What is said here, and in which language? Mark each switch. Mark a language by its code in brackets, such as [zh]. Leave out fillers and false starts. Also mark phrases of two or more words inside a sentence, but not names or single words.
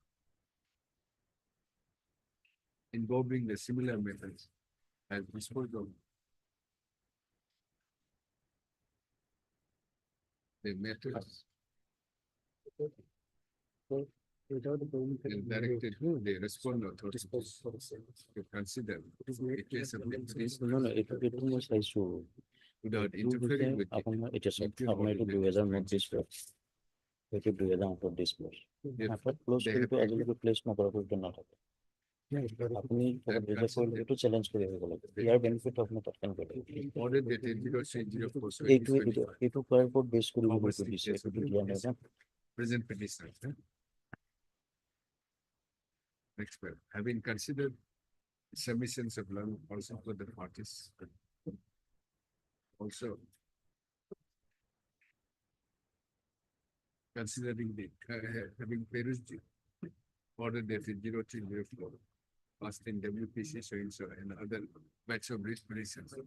[en] involving the similar methods as disposed of the methods and directed the respondent authorities to consider a case of [as] এইটো মই চাইছো। [en] without interfering with [as] আপোনাৰ এতিয়া চাওক, [en] impugn [as] আপোনাৰ এইটো [en] ordinance [as] 2029 এইটো 2029 হাতত ক্লোজ [en] they [as] কিন্তু [en] have [as] আজিলৈকে প্লেচ নকৰাকৈ এইটো নাথাকে। আপুনি এইটো চেলেঞ্জ কৰি আহিব লাগে। ইয়াৰ বেনিফিট আপুনি তাত কেনেকৈ পাব? [en] order dated 03/04 [as] এইটো কৰাৰ ওপৰত বেছ কৰিব [en] Obviously, [as] দিছে, [en] yes, [as] এইটো দিয়া নাই না। [en] present petitioner. Next paragraph. Having considered submissions of law also for the parties. Also considering the having perused the order dated 03/04 passed in WPC so and so and other batch of writ petitions.